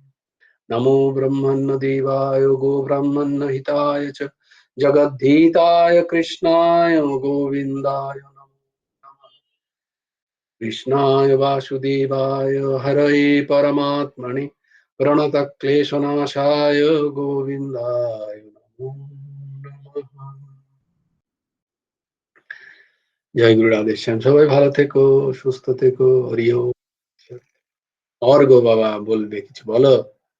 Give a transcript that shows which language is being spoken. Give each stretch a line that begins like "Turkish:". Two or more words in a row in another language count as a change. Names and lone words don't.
Sanskrit: नमो ब्रह्मन्न देवाय गो ब्राह्मन्न हिताय च जगद्धीताय कृष्णाय गोविन्दाय नमो नमः। कृष्णाय वासुदेवाय हरये परमात्मने प्रणतक्लेशनाशाय गोविन्दाय नमो नमः।
Bangla: জয় গুরু রাধেশ্যাম। সবাই ভালো থেকো, সুস্থ থেকো। হরি ওম। অর্ঘ বাবা বলবে কিছু, বলো।